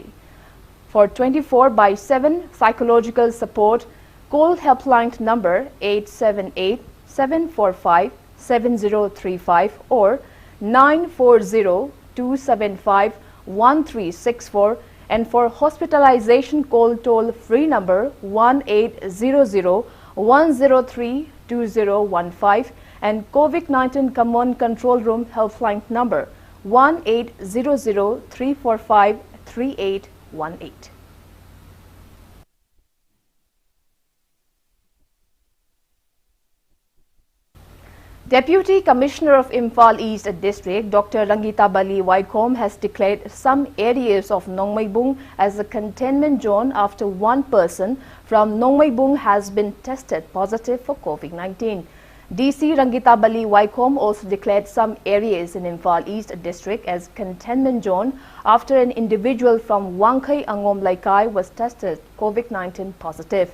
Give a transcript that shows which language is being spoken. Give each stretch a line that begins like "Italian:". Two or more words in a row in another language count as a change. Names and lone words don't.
English: For 24/7 psychological support, call helpline number 878-745-7035 or 940-275-1364, and for hospitalization call toll-free number 1-800-103-2015 and COVID-19 Command Control Room helpline number 1-800-345-3818. Deputy Commissioner of Imphal East District, Dr. Rangita Bali Waikom, has declared some areas of Nongmaibung as a containment zone after one person from Nongmaibung has been tested positive for COVID-19. DC Rangita Bali Waikom also declared some areas in Imphal East District as containment zone after an individual from Wangkai Angom Laikai was tested COVID-19 positive.